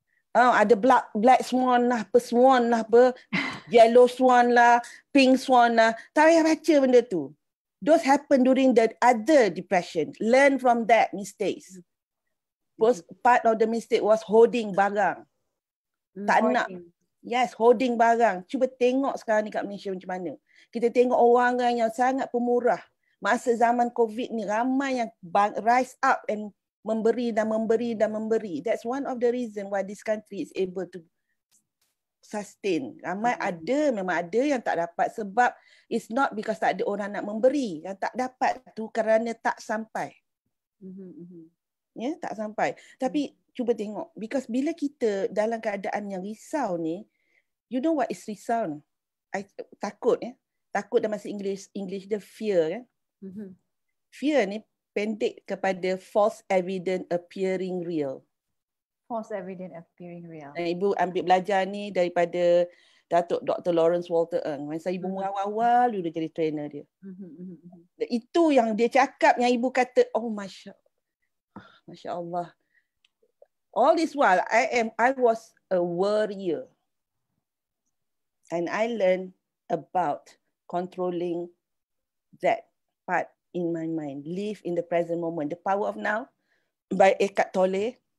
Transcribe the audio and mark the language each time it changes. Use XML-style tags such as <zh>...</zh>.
<en>Ada black swan lah, swan lah, yellow swan lah, pink swan lah.</en> <ms>Tak payah baca benda tu.</ms> <en>Those happen during the other depression. Learn from that mistakes. First part of the mistake was holding barang.</en> <ms>Tak nak.</ms> <en>Yes, holding</en> <ms>barang. Cuba tengok sekarang ni kat Malaysia macam mana. Kita tengok orang yang sangat pemurah. Masa zaman COVID ni ramai yang</ms> <en>rise up and</en> <ms>memberi.</ms> <en>That's one of the reason why this country is able to sustain.</en> <ms>Ramai memang ada yang tak dapat sebab</ms> <en>it's not because</en> <ms>tak ada orang nak memberi. Yang tak dapat tu kerana tak sampai. Tak sampai. Tapi cuba tengok, because bila kita dalam keadaan yang risau ni,</ms> <en>you know what is</en> <ms>risau? Takut dalam bahasa English</ms> <en>the fear. Fear</en> <ms>ni pendek kepada</ms> <en>false evidence appearing real. False evidence appearing real.</en> <ms>Dan ibu ambil belajar ni daripada Datuk Dr. Lawrence Walter Ng. Masa ibu awal-awal dia jadi trainer dia. Dan itu yang dia cakap, yang ibu kata, oh Masya Allah.</ms> <en>All this while I was a worrier. And I learned about controlling that part in my mind. Live in the present moment. The Power of Now by Eckhart Tolle.</en>